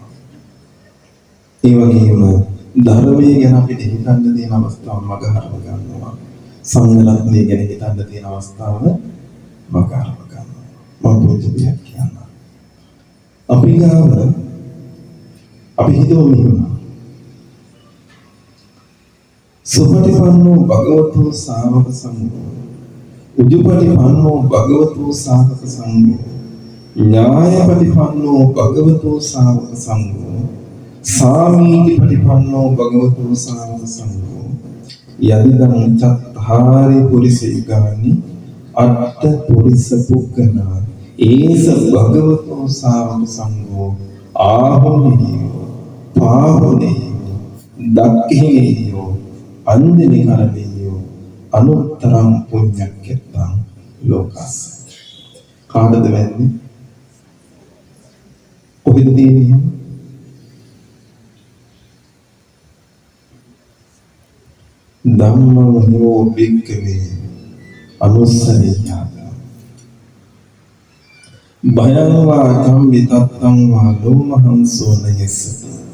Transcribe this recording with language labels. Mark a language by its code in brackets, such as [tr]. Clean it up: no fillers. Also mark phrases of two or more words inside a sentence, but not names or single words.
[si] ඒ වගේම ධර්මයේ ගැන අපිට හිතන්න තියෙන අවස්ථාව මගහරව ගන්නවා. සංඝ රත්නය ගැන හිතන්න තියෙන අවස්ථාව මගහරව ගන්නවා. මම පොඩි දෙයක් කියන්නම්. අපි ගාව අපි හිතුව මෙහෙම. [pi] සුපටිපන්නෝ භගවතු ශාවක සංඝෝ උජුපටිපන්නෝ භගවතු ශාවක සංඝෝ ඥායපටිපන්නෝ භගවතු ශාවක සංඝෝ සාමීතිපටිපන්නෝ භගවතු ශාවක සංඝෝ යදිදං චත්තාරි පුරිස යුගානි අට්ඨ පුරිස පුක්ඛනා ඒස භගවතු ශාවක සංඝෝ ආහුනේයෝ පාහුනේයෝ දක්ඛිනේයෝ අන්දිනි කරණීයෝ අනුත්තරං පුඤ්ඤක්ඛෙත්තං ලෝකස්ස. [si] කාටද වෙන්නේ? කොහෙද තියෙන්නේ? [pi] ධම්මං හෝ භික්ඛවේ අනුස්සරියං භයං වා කම්මිතත්තං වා ලෝමහංසෝ නයස්සති.